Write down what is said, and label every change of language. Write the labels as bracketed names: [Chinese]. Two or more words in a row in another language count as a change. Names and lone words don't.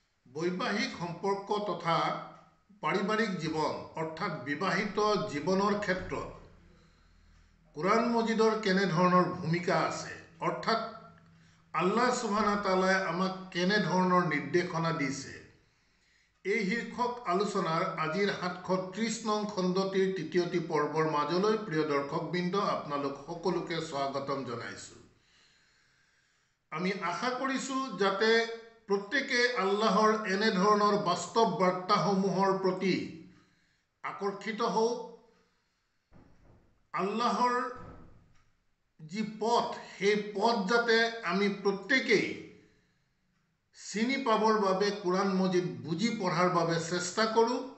[Assamese] বৈবাহিক সম্পৰ্ক তথা পাৰিবাৰিক জীৱন অৰ্থাৎ বিবাহিত জীৱনৰ ক্ষেত্ৰত কোৰাণ মজিদৰ কেনেধৰণৰ ভূমিকা আছে অৰ্থাৎ [Arabic] الله سبحانه وتعالى [Assamese] আমাক কেনেধৰণৰ নিৰ্দেশনা দিছে এই শীৰ্ষক আলোচনাৰ আজিৰ 730 নং খণ্ডটিৰ তৃতীয়টি পৰ্বৰ মাজলৈ প্ৰিয় দৰ্শকবৃন্দ আপোনালোক সকলোকে স্বাগতম জনাইছো। আমি আশা কৰিছো যাতে প্ৰত্যেকে আল্লাহৰ এনে ধৰণৰ বাস্তৱ বাৰ্তাসমূহৰ প্ৰতি আকৰ্ষিত হওক, আল্লাহৰ যি পথ সেই পথ যাতে আমি প্ৰত্যেকেই চিনি পাবৰ বাবে কোৰাণ মজিদ বুজি পঢ়াৰ বাবে চেষ্টা কৰোঁ